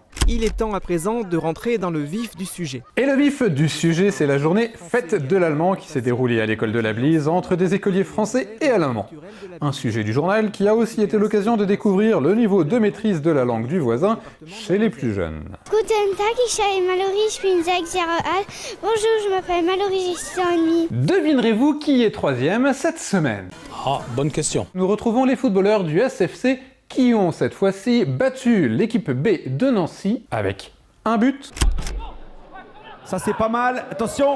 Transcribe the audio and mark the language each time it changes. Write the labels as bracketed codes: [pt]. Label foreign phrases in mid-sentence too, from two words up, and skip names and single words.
[fr] Il est temps à présent de rentrer dans le vif du sujet. Et le vif du sujet, c'est la journée Fête de l'Allemand qui s'est déroulée à l'école de la Blise entre des écoliers français et allemands. Un sujet du journal qui a aussi été l'occasion de découvrir le niveau de maîtrise de la langue du voisin chez les plus jeunes. [de] Guten Tag, ich heiße Mallory, ich bin 6 Jahre alt. [fr] Bonjour, je m'appelle Mallory, j'ai 6 ans et demi. Devinerez-vous qui est 3e cette semaine? Ah, bonne question. Nous retrouvons les footballeurs du SFC qui ont cette fois-ci battu l'équipe B de Nancy avec un but. Ça c'est pas mal, attention.